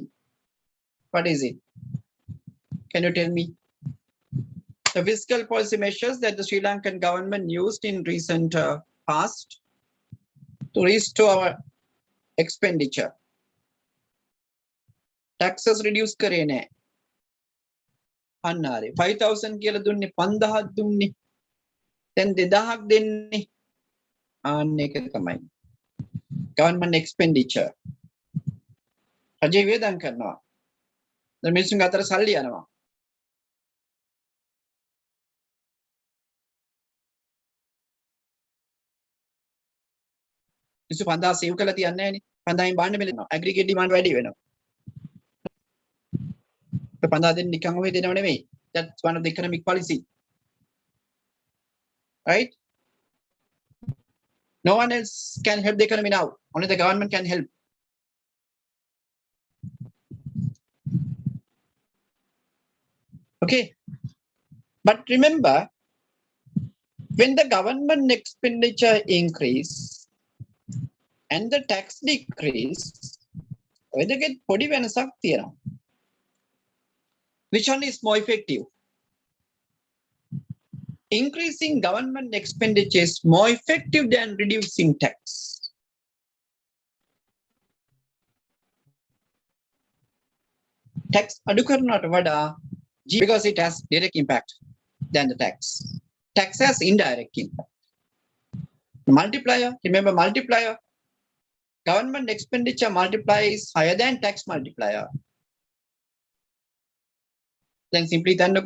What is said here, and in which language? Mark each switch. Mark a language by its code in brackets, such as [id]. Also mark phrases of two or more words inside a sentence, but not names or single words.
[en] What is it? Can you tell me? The fiscal policy measures that the Sri Lankan government used in recent past to restore our expenditure. Taxes reduce [si] කරේ නෑ. අන්න හරි. 5,000 කියලා දුන්නේ 5,000ක් දුන්නේ. දැන් 2,000ක් දෙන්නේ. අන්න ඒක තමයි. [en] Government expenditure. [si] රජය වේදම් කරනවා. දැන් මිනිස්සුන්ගේ අතර සල්ලි යනවා. මිනිස්සු 5,000 සේව් කරලා තියන්නේ නැහනේ. 5,000න් බාන්න බෙලෙනවා. [en] aggregate demand [si] වැඩි වෙනවා. 5,000 දෙන්න නිකන් ඔය දෙනව නෙමෙයි. [en] That's one of the economic policy. Right? No one else can help the economy now. Only the government can help. Okay. But remember, when the government expenditure increase and the tax decrease, whether get [si] පොඩි වෙනසක් තියෙනවා. [en] Which one is more effective? Increasing government expenditure is more effective than reducing tax. Tax [si] අඩු කරනවට වඩා [en] because it has direct impact than the tax. Tax has indirect impact. Multiplier, remember multiplier. Government expenditure multiplier is higher than tax multiplier. Then simply go.